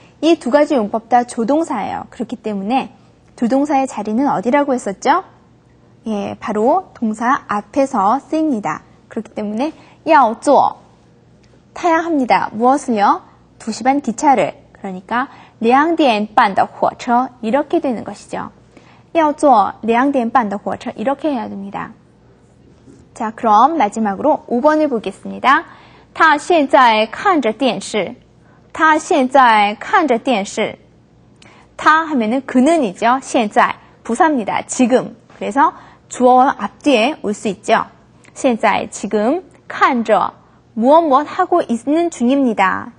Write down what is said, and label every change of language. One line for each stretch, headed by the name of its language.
Korean: 이 두 가지 용법 다 조동사예요. 그렇기 때문에 두 동사의 자리는 어디라고 했었죠? 예, 바로 동사 앞에서 쓰입니다. 그렇기 때문에 要做 타야 합니다. 무엇을요? 2시 반 기차를. 그러니까
Chinese: 2点半的火车
Korean: 이렇게 되는 것이죠.
Chinese: 要坐2点半的火车
Korean: 이렇게 해야 됩니다. 자, 그럼 마지막으로 5번을 보겠습니다.
Chinese: 他现在看着电视.他现在看着电视.
Korean: 他 하면은 그는이죠. 现在 부사입니다. 지금. 그래서 주어 앞뒤에 올 수 있죠. 现在 지금 看着 무엇 하고 있는 중입니다.